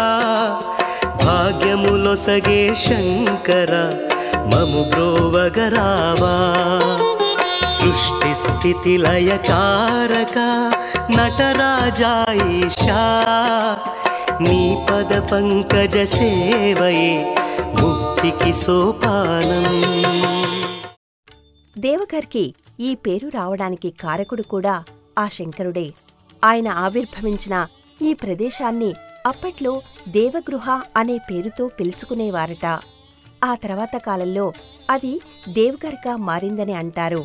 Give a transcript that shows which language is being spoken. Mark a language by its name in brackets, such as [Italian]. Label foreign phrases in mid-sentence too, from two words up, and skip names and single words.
[Telugu] భాగ్యములొసగే శంకర మము బ్రోవగరావా సృష్టి లయకారక నటరాజా ఈశా నీ పద పంకజ సేవయే ముక్తికి సోపానం। దేవగర్కి ఈ పేరు రావడానికి కారకుడు కూడా ఆ శంకరుడే. ఆయన ఆవిర్భవించిన ఈ ప్రదేశాన్ని అప్పట్లో దేవగృహ అనే పేరుతో పిలుచుకునేవారట. ఆ తర్వాత కాలంలో అది దేవగర్గా మారిందని అంటారు.